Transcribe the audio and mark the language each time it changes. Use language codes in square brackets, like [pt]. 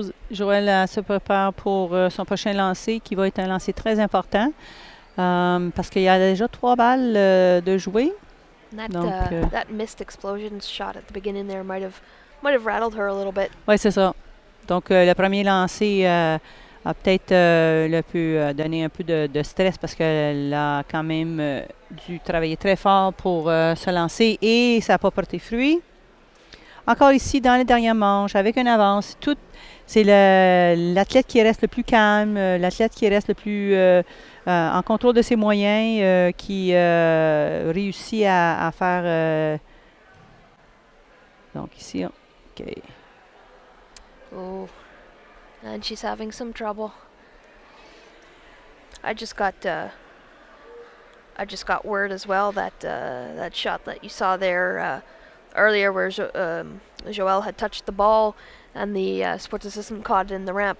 [fr] Joëlle se prépare pour son prochain lancer, qui va être un lancer très important, parce qu'il y a déjà 3 balles de jouer. [en] That missed explosion shot at the beginning there might have rattled her a little bit. [fr] Oui, c'est ça. Donc, le premier lancer a peut-être pu donner un peu de stress, parce qu'elle a quand même dû travailler très fort pour se lancer, et ça n'a pas porté fruit. Encore ici, dans les dernières manches, avec une avance, c'est l'athlète qui reste le plus calme, l'athlète qui reste le plus en contrôle de ses moyens, qui réussit à faire... donc ici, OK. [en] Oh, and she's having some trouble. I just got word as well that that shot that you saw there earlier, where Joëlle had touched the ball and the sports assistant caught it in the ramp.